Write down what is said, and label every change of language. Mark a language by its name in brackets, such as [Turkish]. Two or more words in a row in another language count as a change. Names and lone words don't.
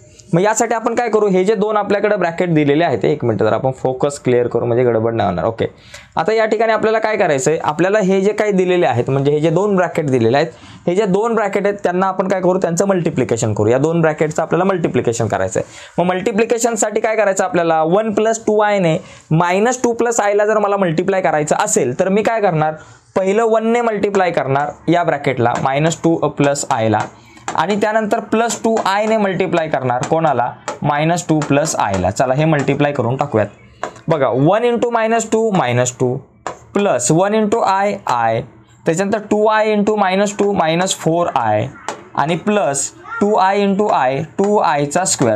[Marathi] मग यासाठी आपण काय करू, हे जे 2 आपल्याकडे ब्रॅकेट दिलेले आहेत, एक मिनिट जर आपण [English] focus clear [Marathi] करू म्हणजे गडबड नाही होणार। ओके, आता या ठिकाणी आपल्याला काय करायचं आहे, आपल्याला हे जे काही दिलेले आहेत म्हणजे हे जे 2 ब्रॅकेट दिलेले आहेत, हे जे 2 ब्रॅकेट आहेत त्यांना आपण काय करू, त्यांचं मल्टिप्लिकेशन करू। या 2 ब्रॅकेटचं आपल्याला मल्टिप्लिकेशन करायचं आहे। मग मल्टिप्लिकेशनसाठी काय करायचं आपल्याला, 1 + 2i ने -2 + i ला जर मला मल्टिप्लाय करायचं असेल तर मी काय करणार, पहिलं 1 ने मल्टिप्लाय करणार या ब्रॅकेटला -2 + i ला आणि त्यानंतर +2i ने मल्टिप्लाय करणार कोणाला, -2 + i ला। चला हे मल्टिप्लाय करून टाकूयात। बघा 1 × -2 -2 प्लस 1 × i त्याच्यानंतर 2i × -2 -4i आणि प्लस 2i × i 2i चा स्क्वेअर।